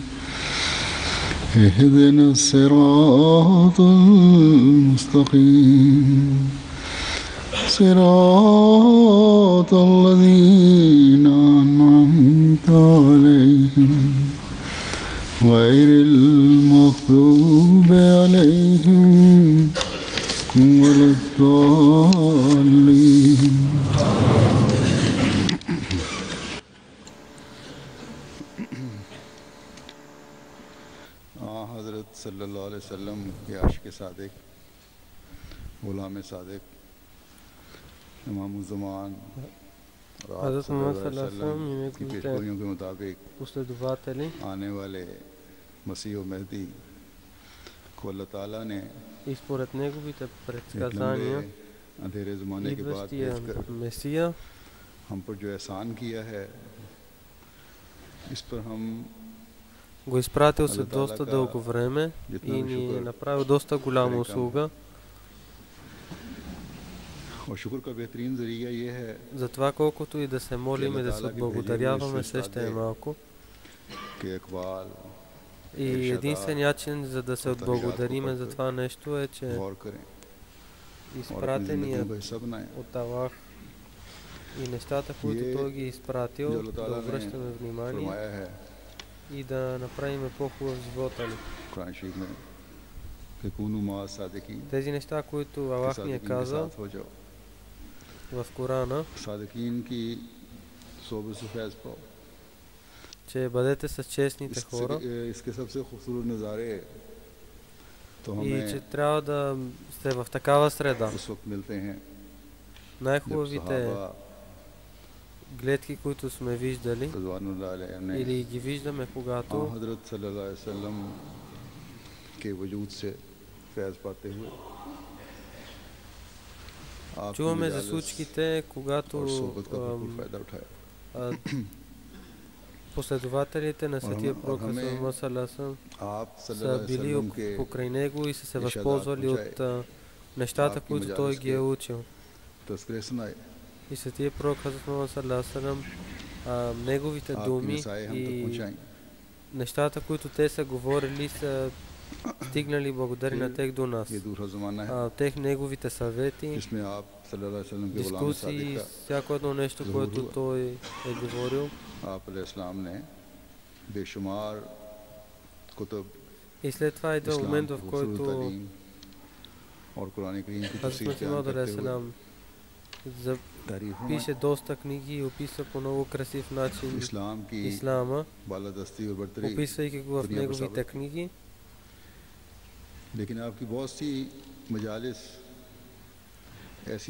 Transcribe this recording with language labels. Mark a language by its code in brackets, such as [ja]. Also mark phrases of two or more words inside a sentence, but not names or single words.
[ar] اهدنا الصراط المستقيم صراط الذين أنعمت عليهم غير المغضوب عليهم ولا الضالين. [ur] हज़रत [ar] صلى الله عليه وسلم [ur] کے عاشق صادق، غلام صادق، امام الزمان [ar] Hazrat Muhammad صلى الله عليه وسلم [ur] کی پیشگوئیوں کے مطابق [bg] последователи [ur] آنے والے مسیح اور مہدی کو اللہ تعالیٰ نے [bg] и според неговите [ur] एक [bg] предсказания [ur] لمبے اندھیرے زمانے کے بعد [bg] идващия [ur] भेजकर [bg] Месия [ur] ہم پر جو احسان کیا ہے، اس پر ہم [bg] го изпратил след [ur] اللہ تعالیٰ [bg] доста [ur] का [bg] дълго време [ur] जितना [bg] и [ur] भी [bg] ни е [ur] शुक्र [bg] направил доста голяма [ur] کریں کم [bg] услуга. [ur] اور شکر کا بہترین ذریعہ یہ ہے [bg] Затова колкото и да се молим и да се отблагодаряваме, все ще е малко. [ur] کہ اقبال [bg] И единственият начин за да се отблагодариме за това нещо е, че [ur] غور کریں اور اپنی [bg] изпратеният [ur] زندگیوں کو حصہ بنائیں. [bg] от Аллах и нещата, които Той ги е изпратил, [ur] جو اللہ [bg] да [ur] تعالیٰ نے [bg] обръщаме внимание [ur] فرمایا ہے [bg] и да направим по-хубав живота ни. [ur] قرآن شریف میں کہ [ar] كونوا مع الصادقين, [bg] Тези неща, които Аллах ни е [ur] صادقین کے [bg] казал [ur] ساتھ ہو جاؤ, [bg] в Корана, [ur] صادقین کی صحبت سے فیض پاؤ. [bg] че бъдете с честните хора [ur] اس کے سب سے خوبصورت نظارے تو [bg] и [ur] हमें [bg] че трябва да сте в такава среда. [ur] اس وقت ملتے ہیں جب [bg] Най-хубавите [ur] सहाबा [bg] гледки, които сме виждали [ar] رضوان الله عليهم ने [bg] или ги виждаме, когато [ur] हज़रत [ar] صلى الله عليه وسلم [ur] کے وجود سے فیض پاتے ہوئے آپ کی [bg] чуваме за [ur] मजालिस [bg] случките, когато [ur] اور صحبت کا بھرپور فائدہ اٹھایا. [bg] последователите на Светия Пророк [ur] हमें [ar] Мухаммад صلى الله عليه وسلم [ur] आप [bg] са [ar] صلى الله عليه [bg] били [ur] وسلم کے [bg] покрай него и са се [ur] इरशादात [bg] възползвали [ur] पहुंचाए, [bg] от нещата, [ur] आपकी [bg] които той [ur] मजालिस [bg] ги е [ur] के [bg] учил. [ur] تذکرے سنائے, [bg] И Светия Пророк Мухаммад [ar] صلى الله عليه وسلم, [bg] неговите [ur] आपकी [bg] думи [ur] نصائح ہم تک [bg] и [ur] पहुंचाई। [bg] нещата, които те са говорили, са стигнали благодарение на тех до нас. [ur] یہ دوسرا زمانہ ہے [bg] Тех неговите съвети, [ur] جس میں آپ [ar] صلى الله عليه وسلم [ur] کے غلام [bg] дискусии, [ur] صادق کا [bg] всяко едно нещо, което той е говорил. [ur] آپ علیہ السلام نے بےشمار کتب, [bg] И след това идва [ur] इस्लाम [bg] момент, [ur] की [bg] в [ur] खूबसूरत [bg] който [ur] تعلیم اور قرآن کریم کی تفسیر [bg] Хазрат [ur] बयान [bg] Мухаммад [ur] کرتے ہوئے [bg] алейхиссалам [ur] तारीफ [bg] пише доста книги и описва по много красив начин [ur] اسلام کی [bg] ислама, [ur] بالادستی اور برتری, [bg] описвайки го в [ur] دنیا پر [bg] неговите [ur] साबित। [bg] книги. [ur] لیکن آپ کی بہت سی مجالس ایسی